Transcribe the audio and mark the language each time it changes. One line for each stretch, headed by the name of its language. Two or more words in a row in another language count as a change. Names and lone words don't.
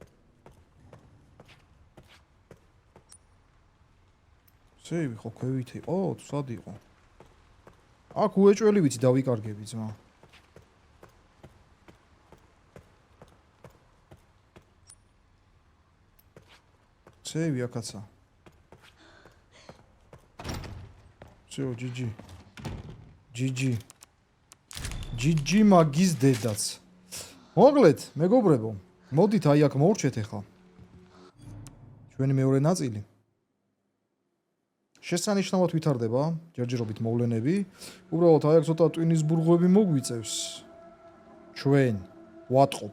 Georgian: სეივი ხო ქვევით იყო, თუ სად იყო? აქ უეჭველი ვიცი დავიკარგები ძმა. სეივი აქაცა.
Russian: всё, GG.
Georgian: GG. GG მაგის დედაც. მოგლეთ, მეგობრებო, მოდით აი აქ მოვრჩეთ ახლა. ჩვენი მეორე ნაწილი. შესანიშნავად ვითარდება ჯერჯერობით მოვლენები. უბრალოდ აი აქ ცოტა ტვინის ბურღვები მოგვიწევს. ჩვენ ვატყობ.